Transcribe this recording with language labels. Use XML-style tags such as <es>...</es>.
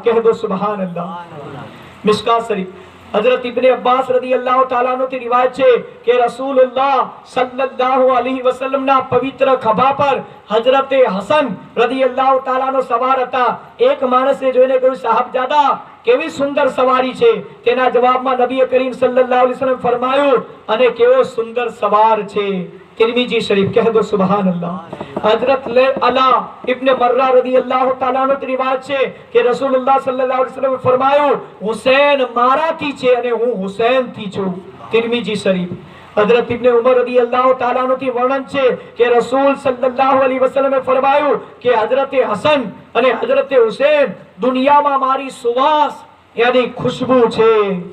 <hi>કહે દો સુબહાનલ્લાહ.</hi> <gu>મિશકાત શરીફ હજરત ઇબ્ને અબ્બાસ રદિયલ્લાહુ તાલા અન્હુ થી રિવાયત છે કે રસૂલુલ્લાહ સલ્લલ્લાહુ અલૈહિ વસલ્લમના પવિત્ર ખભા પર હજરતે હસન રદિયલ્લાહુ તાલા અન્હુ સવાર હતા. એક માણસે જોઈને કહ્યું સાહબજાદા કેવી સુંદર સવારી છે. તેના જવાબમાં નબી કરીમ સલ્લલ્લાહુ અલૈહિ વસલ્લમ ફરમાયું અને કેવો સુંદર સવાર છે.</gu> <hi>तिरमिजी शरीफ कह दो सुभान अल्लाह. हजरत अला इब्न मर्रा रदियल्लाहु ताला अन्हु की रिवायत</hi> <gu>છે કે રસૂલુલ્લાહ સલ્લલ્લાહુ અલૈહિ વસલ્લમ ફરમાયું હુસૈન મારાથી છે અને હું હુસૈન થી છું. तिरमिजी शरीफ. हजरत इब्न उमर रदियल्लाहु ताला अन्हु થી વર્ણન છે કે રસૂલ સલ્લલ્લાહુ અલૈહિ વસલ્લમે ફરમાયું કે હજરતે હસન અને હજરતે હુસૈન દુનિયામાં મારી સુવાસ યાની ખુશ્બુ છે.</gu>